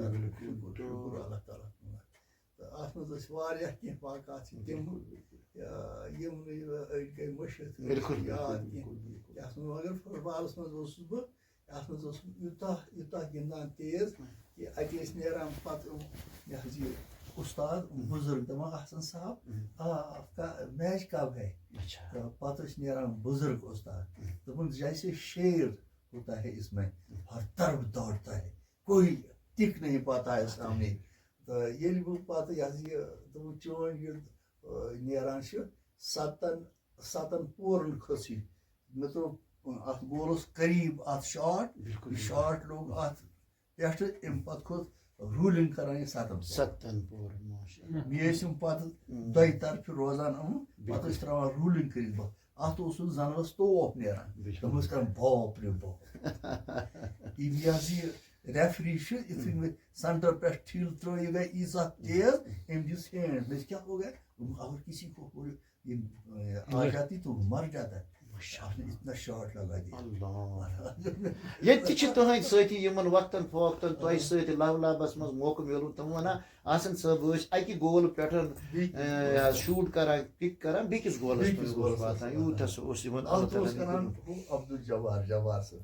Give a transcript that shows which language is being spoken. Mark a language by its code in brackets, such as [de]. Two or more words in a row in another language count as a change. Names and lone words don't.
[ks] شُکُر اللہ تعالیٰ تہٕ اَتھ منٛز ٲسۍ واریاہ کینٛہہ واقعات چھِ تِم یِم نہٕ أڑۍ گٔے مٔشِتھ یاد کینٛہہ یَتھ منٛز مگر فُٹ بالَس منٛز اوسُس بہٕ یَتھ منٛز اوسُس یوٗتاہ یوٗتاہ گِنٛدان تیز کہِ اَتہِ ٲسۍ نیران پَتہٕ یہِ حظ یہِ اُستاد بُزرگ دَپان احسن صاحب [ur] میچ کب ہے [ks] تہٕ پَتہٕ ٲسۍ نیران بُزرگ اُستاد دوٚپُن [ur] جیسے شیر ہوتا ہے اس میں ہر طرف دوڑتا ہے کوئی ٹک نہیں پاتا ہے سامنے [ks] تہٕ ییٚلہِ بہٕ پَتہٕ یہِ حظ یہِ دوٚپُن چون یہِ نیران چھُ سَتَن پورن کھٔژ یہِ مےٚ دوٚپ اَتھ گولَس قریٖب اَتھ شاٹ شاٹ لوٚگ اَتھ پٮ۪ٹھٕ اَمہِ پَتہٕ کھوٚت روٗلِنٛگ کران یہِ سَتَن پورن بیٚیہِ ٲسۍ یِم پَتہٕ دۄیہِ طرفہٕ روزان پَتہٕ ٲسۍ ترٛاوان روٗلِنٛگ کٔرِتھ بہٕ اَتھ اوس نہٕ زَنگَس توپ نیران تِم ٲسۍ کران باپ رے باپ یہِ حظ یہِ ریفری چھُ یِتھُے مےٚ سینٹر پٮ۪ٹھ ٹھِل ترٛٲو یہِ گٔے ییٖژاہ تیز أمۍ دِژ ہینٛڈ مےٚ کیٛاہ [ur] ہو گیا اگر کسی کو آ جاتی تو مر جاتا ہے اتنا شاٹ لگا دیا [ks] ییٚتہِ تہِ چھِ تُہٕنٛدۍ سٲتھی یِمن وقتن فوقتن تۄہہِ سۭتۍ لولابس منٛز موقعہٕ میلُن تِم ونان آسان صٲب ٲسۍ اکہِ گول پٮ۪ٹھ شوٗٹ کران کِک کران بیٚکِس گولس منٛز اوس واتان یوٗتاہ سُہ اوس یِمن عبدالجبار صٲب